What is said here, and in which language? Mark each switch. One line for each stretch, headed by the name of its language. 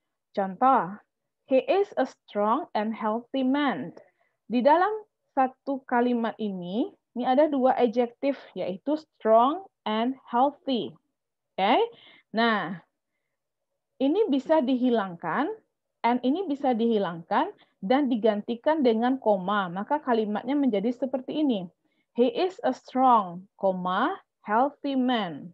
English: Contoh, he is a strong and healthy man.
Indonesian: Di dalam satu kalimat ini ada dua adjektif, yaitu
English: strong and healthy.
Indonesian: Oke? Nah, ini bisa dihilangkan, and ini bisa dihilangkan, dan digantikan dengan koma. Maka kalimatnya menjadi seperti ini.
English: He is a strong, healthy man.